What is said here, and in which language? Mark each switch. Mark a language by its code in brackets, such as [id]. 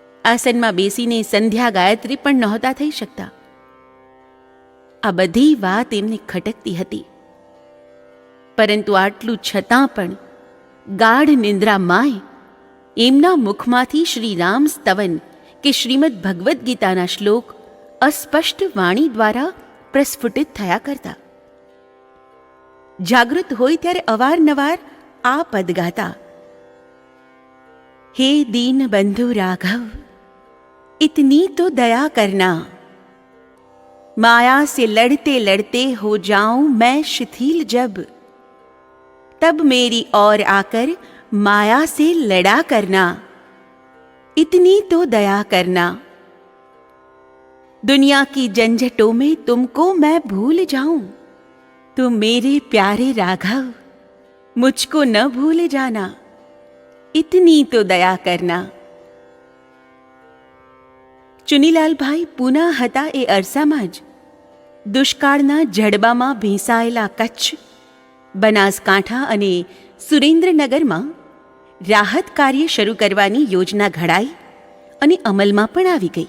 [gu] આસનમાં બેસીને સંધ્યા ગાયત્રી પણ નહોતા થઈ શકતા. આ બધી વાત એમને ખટકતી હતી. પરંતુ આટલું છતાં પણ ગાઢ નિંદ્રામાંય એમના મુખમાંથી શ્રી રામ સ્તવન કે શ્રીમદ ભગવદ્ ગીતાના શ્લોક અસ્પષ્ટ વાણી દ્વારા પ્રસ્ફુટિત થયા કરતા. જાગૃત હોય ત્યારે અવારનવાર આ પદ ગાતા, [hi] હે દીન બંધુ રાઘવ, इतनी तो दया करना, माया से लड़ते लड़ते हो जाऊं मैं शिथिल जब, तब मेरी ओर आकर माया से लड़ा करना, इतनी तो दया करना. दुनिया की झंझटों में तुमको मैं भूल जाऊं, तुम मेरे प्यारे राघव मुझको न भूल जाना, इतनी तो दया करना. [gu] ચુનીલાલભાઈ પૂના હતા એ અરસામાં જ દુષ્કાળના જડબામાં ભેંસાયેલા કચ્છ, બનાસકાંઠા અને સુરેન્દ્રનગરમાં રાહત કાર્ય શરૂ કરવાની યોજના ઘડાઈ અને અમલમાં પણ આવી ગઈ.